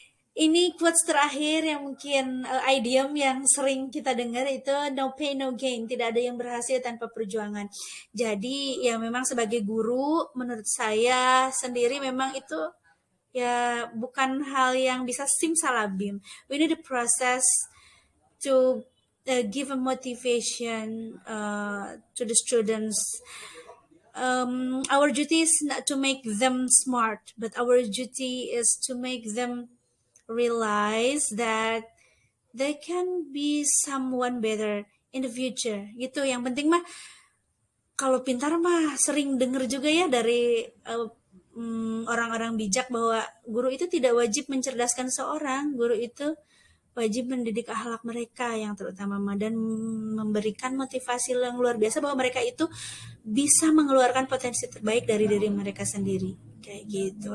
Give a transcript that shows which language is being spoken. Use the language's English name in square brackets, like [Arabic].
[Indonesian] Ini quotes terakhir yang mungkin idiom yang sering kita dengar itu [English] no pain no gain, [Indonesian] tidak ada yang berhasil tanpa perjuangan. Jadi ya memang sebagai guru menurut saya sendiri memang itu ya bukan hal yang bisa simsalabim. [English] We need a process to give a motivation to the students. Our duty is not to make them smart, but our duty is to make them realize that they can be someone better in the future. [Indonesian] Gitu. Yang penting mah kalau pintar mah sering denger juga ya dari orang-orang bijak bahwa guru itu tidak wajib mencerdaskan seorang, guru itu wajib mendidik akhlak mereka yang terutama dan memberikan motivasi yang luar biasa bahwa mereka itu bisa mengeluarkan potensi terbaik dari diri mereka sendiri kayak gitu.